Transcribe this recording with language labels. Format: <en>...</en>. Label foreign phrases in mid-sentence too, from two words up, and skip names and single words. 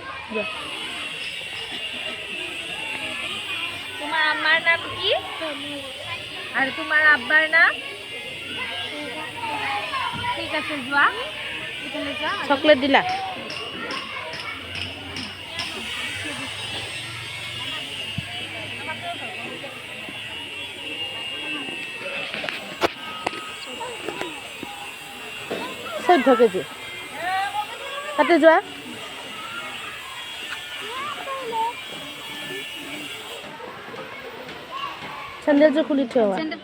<bn>তোমার আম্মার নাম কি আর তোমার আব্বার নাম ঠিক আছে যোৱা এখানে যা</bn> <as>চকলেট দিলা চৈধ্য কেজি তাতে যোৱা চেন্দেলযোৰ খুলি থোৱা</as>